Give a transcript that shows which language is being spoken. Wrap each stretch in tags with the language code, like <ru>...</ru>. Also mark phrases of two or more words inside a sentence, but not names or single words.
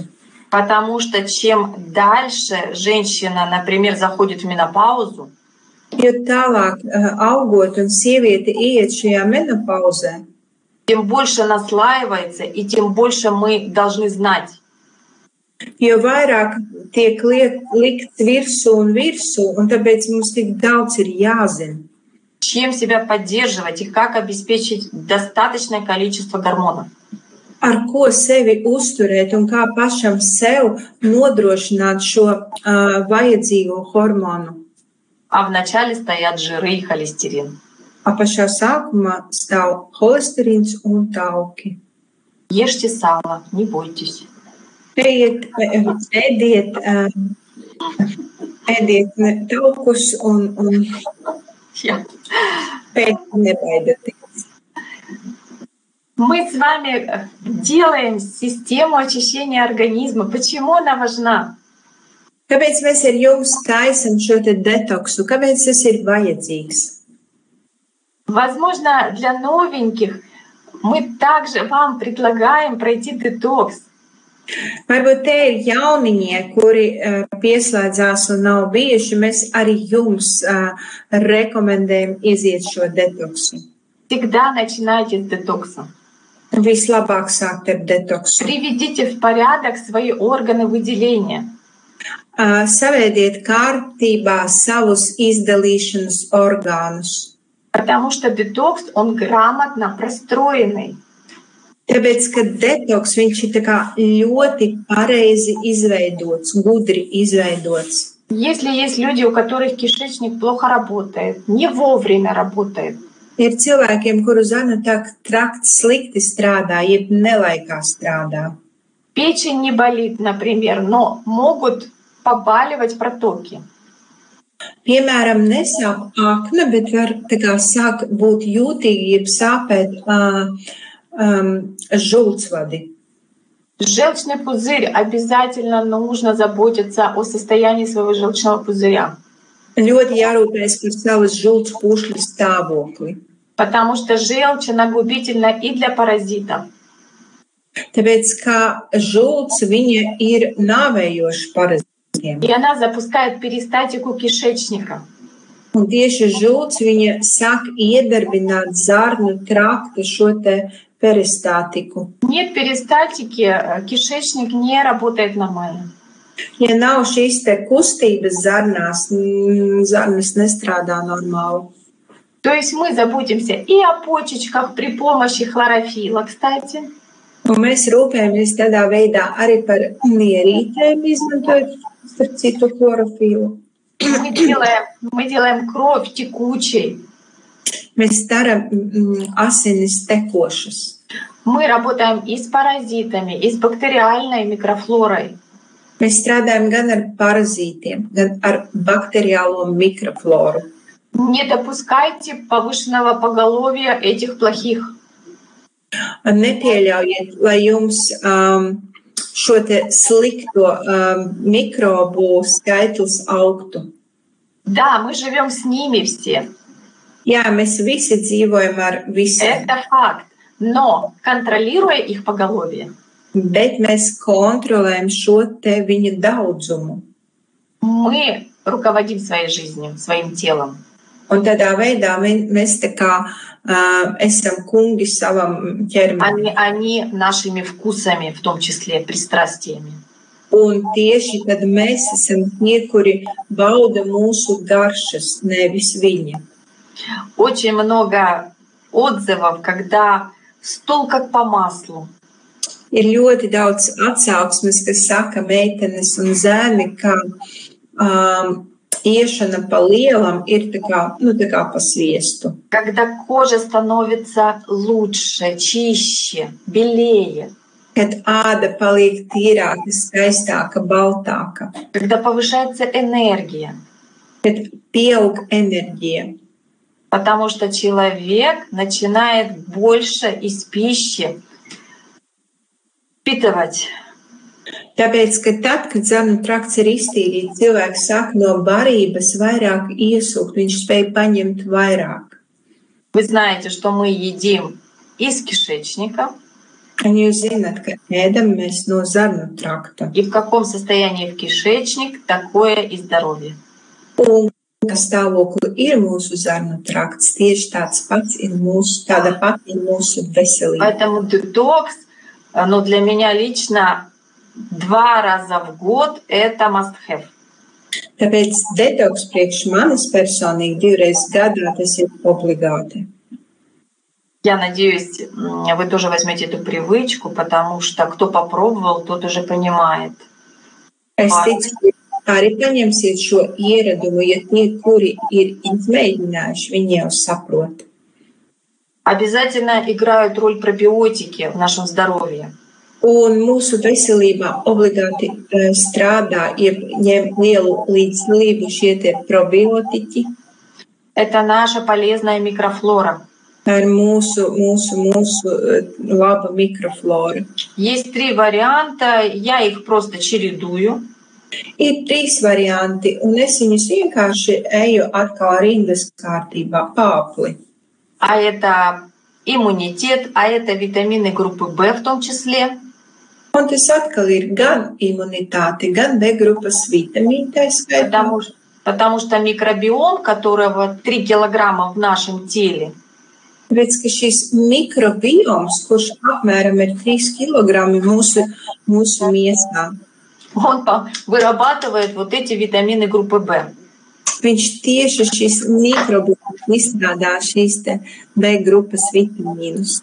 <ru>Потому что чем дальше женщина, например, заходит в менопаузу,</ru> <lv>jo tālāk augot un sieviete iet šajā menopauzē,</lv> <ru>тем больше наслаивается и тем больше мы должны знать.</ru> <lv>Jo vairāk tiek likts virsū, un tāpēc mums tik daudz ir jāzina.</lv> <ru>Чем себя поддерживать и как обеспечить достаточное количество гормонов.</ru> <lv>Ar ko sevi uzturēt un kā pašam sev nodrošināt šo vajadzīgo hormonu.</lv> <ru>А вначале стоят жиры и холестерин.</ru> <lv>A pašā sākumā stāv holesterīns un tauki.</lv> <ru>Ешьте сало, не бойтесь.</ru> <lv>Ēdiet taukus un pēc nebaidieties.</lv> <ru>Мы с вами делаем систему очищения организма. Почему она важна?</ru> <lv>Kāpēc mēs ar jums taisam šo te detoksu? Kāpēc tas ir vajadzīgs?</lv> <ru>Возможно, для новеньких мы также вам предлагаем пройти детокс.</ru> <lv>Varbūt te ir jauniņie, kuri pieslēdzās un nav bijuši. Mēs arī jums rekomendējam iziet šo detoksu.</lv> <ru>Всегда начинайте с детокса.</ru> <lv>Vislabāk sākt ar detoksu.</lv> <ru>Приведите в порядок свои органы выделения.</ru> <lv>Savediet kārtībā savus izdalīšanas orgānus.</lv> <ru>Потому что детокс, он грамотно простроенный.</ru> <lv>Tāpēc, ka detoks, viņš ir tā kā ļoti pareizi izveidots, gudri izveidots.</lv> <ru>Если есть люди, у которых кишечник плохо работает, не вовремя работает,</ru> <lv>Ir cilvēkiem, kuru zarnu trakts slikti strādā, jeb nelaikā strādā.</lv> <ru>печень не болит, например, но могут побаливать протоки.</ru> <lv>Piemēram, nesāp akna, bet var tā kā sāk būt jūtīgi, jeb sāpēt žultsvadi.</lv> <ru>Желчный пузырь, обязательно нужно заботиться о состоянии своего желчного пузыря.</ru> <lv>Ļoti jārūpējas par savas žultspūšļu stāvokli.</lv> <ru>Потому что желчь, она губительна и для паразитов.</ru> <lv>Tāpēc, ka žults, viņa ir nāvējoša parazitiem.</lv> <ru>И она запускает перистатику кишечника.</ru> <lv>Un tieši žults, viņa sāk iedarbināt zarnu traktu šo te peristātiku.</lv> <ru>Нет перистатики, кишечник не работает нормально.</ru> <lv>Ja nav šīs te kustības zarnās, zarnas nestrādā normāli.</lv> <ru>То есть мы заботимся и о почечках при помощи хлорофила, кстати.</ru> <lv>Un mēs rūpējamies tādā veidā arī par nierītēm, izmantojot starp citu chlorofilu.</lv> <ru>Мы делаем кровь текучей.</ru> <lv>Mēs daram asinis tekošas.</lv> <ru>Мы работаем и с паразитами, и с бактериальной микрофлорой.</ru> <lv>Mēs strādājam gan ar parazītiem, gan ar bakteriālo mikrofloru.</lv> <ru>Не допускайте повышенного поголовья этих плохих.</ru> <lv>Nepieļaujiet, lai jums šo te slikto mikrobu skaitlis augtu.</lv> <ru>Да, мы живем с ними все.</ru> <lv>Jā, mēs visi dzīvojam ar visiem.</lv> <ru>Это факт. Но контролируя их поголовье,</ru> <lv>Bet mēs kontrolējam šo te viņa daudzumu.</lv> <ru>мы руководим своей жизнью, своим телом.</ru> <lv>Un tādā veidā mēs tā kā esam kungi savam ķermenim.</lv> <ru>Они нашими вкусами, в том числе пристрастиями.</ru> <lv>Un tieši tad mēs esam tie, kuri bauda mūsu garšas, nevis viņa.</lv> <ru>Очень много отзывов, когда стол как по маслу.</ru> <lv>Ir ļoti daudz atsauksmes, kas saka meitenes un zēni, ka iešana pa lielam ir tā kā pa sviestu.</lv> <ru>Когда кожа становится лучше, чище, белее.</ru> <lv>Kad āda paliek tīrāka, skaistāka, baltāka.</lv> <ru>Когда повышается энергия.</ru> <lv>Kad pieaug enerģija.</lv> <ru>Потому что человек начинает больше из пищи впитывать.</ru> <lv>Tāpēc, ka tad, kad zarnu trakts ir iztīrīts, cilvēks sāk no barības vairāk iesūkt, viņš spēj paņemt vairāk.</lv> <ru>Вы знаете, что мы едим из кишечника.</ru> <lv>Un jūs zināt, ka ēdam mēs no zarnu trakta.</lv> <ru>И в каком состоянии в кишечник, такое и здоровье.</ru> <lv>Un kā stāvokli ir mūsu zarnu trakts, tieši tāda pati ir mūsu veselība.</lv> <ru>Поэтому детокс, но для меня лично 2 раза в год это</ru> <en>must have.</en> <lv>Tāpēc detoks priekš manis personīgi 2 reizes gadā tas ir obligāti.</lv> <ru>Я надеюсь, вы тоже возьмете эту привычку, потому что кто попробовал, тот уже понимает.</ru> <lv>Es ticu, arī paņemsiet šo ieradumu, ja tie, kuri ir izmēģinājuši, viņi jau saprot.</lv> <ru>Обязательно играют роль пробиотики в нашем здоровье.</ru> <lv>Un mūsu veselībā obligāti strādā, ņem lielu līdzdalību šie probiotiķi.</lv> <ru>Это наша полезная микрофлора.</ru> <lv>Tā ir mūsu laba mikroflora.</lv> <ru>Есть 3 варианта, я их просто чередую.</ru> <lv>Ir 3 varianti, un es viņus vienkārši eju atkal rindas kārtībā, pāpli.</lv> <ru>А это иммунитет, а это витамины группы В в том числе.</ru> <lv>Un tas atkal ir gan imunitāte, gan B grupas vitamīni, tā skaitā.</lv> <ru>Потому что микробиом, которого 3 килограмма в нашем теле,</ru> <lv>Tāpēc, ka šis mikrobioms, kurš apmēram ir 3 kilogrami mūsu miesā,</lv> <ru>он вырабатывает вот эти витамины группы В.</ru> <lv>viņš tieši šis mikrobioms izstrādā šīs te B grupas vitamīnus.</lv>